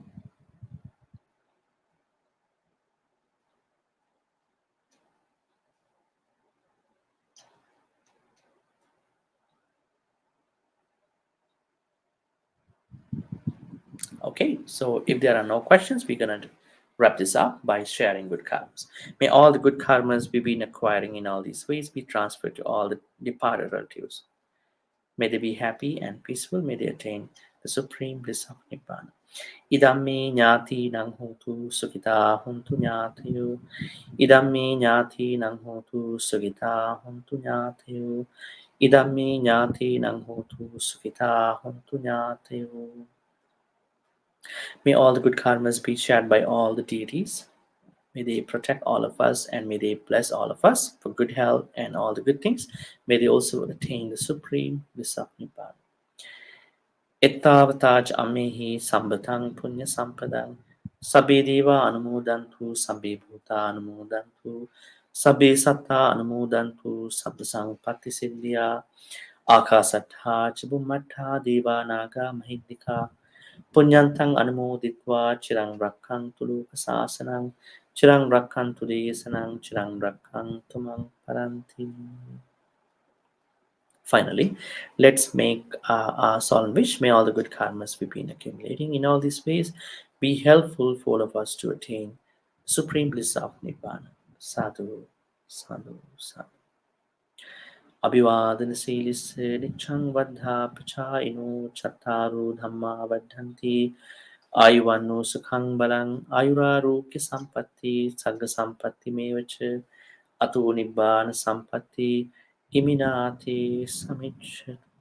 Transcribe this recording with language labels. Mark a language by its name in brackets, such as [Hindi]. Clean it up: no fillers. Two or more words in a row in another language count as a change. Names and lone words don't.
[English] Okay, so if there are no questions, we're gonna wrap this up by sharing good karmas. May all the good karmas we've been acquiring in all these ways be transferred to all the departed relatives. May they be happy and peaceful. May they attain the supreme bliss of Nibbana. [Pali] Idammi nyati nang hotu sukita huntu nyatiyo. Idammi nyati nang hotu sukita huntu nyatiyo. Idammi nyati nang hotu sukita huntu nyatiyo. [English] May all the good karmas be shared by all the deities. May they protect all of us, and may they bless all of us for good health and all the good things. May they also attain the supreme bliss of Nibbana. [Pali] Ittavataj ammehi sambatang punya sampadang. Sabbe deva anumodantu, sabbe bhuta anumodantu, sabbe satta anumodantu, sabba sampatti siddhya. Akasattha chibumattha deva naga mahidika. Punyantang anumoditva chirang rakkantu lokasasanang. Chirang rakkantu desanang, chirang rakkantu mang paranti. [English] Finally, let's make our solemn wish. May all the good karmas we've been accumulating in all these ways be helpful for all of us to attain supreme bliss of Nibbana. [Pali] Sadhu, sadhu, sadhu. Abhivadana silis nichang vadha pachayino chattaru dhamma vadhanti ayuvano sukhang balang ayurarokya sampatti sagga sampatti mevacha ato nibbana sampatti iminati samichat.